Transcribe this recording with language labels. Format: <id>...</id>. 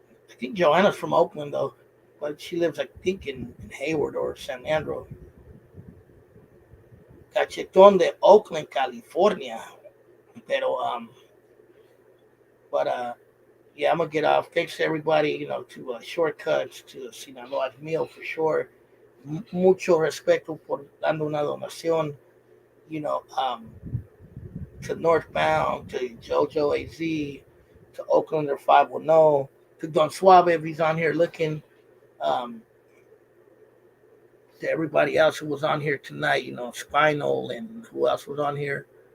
<en>I think Joanna's from Oakland though, but she lives, I think, in Hayward or San Andrew.</en> <es>Cachetón de Oakland, California. Pero</es> <en>but yeah, I'm gonna get off. Thanks to everybody, to Shortcuts, to Sinaloa's Meal for sure.</en> <es>Mucho respeto por dando una donación.</es> <en>You know, to Northbound, to JoJo AZ, to Oaklander 510, to Don Suave if he's on here looking. Um, to everybody else who was on here tonight, Spinal, and who else was on here?</en>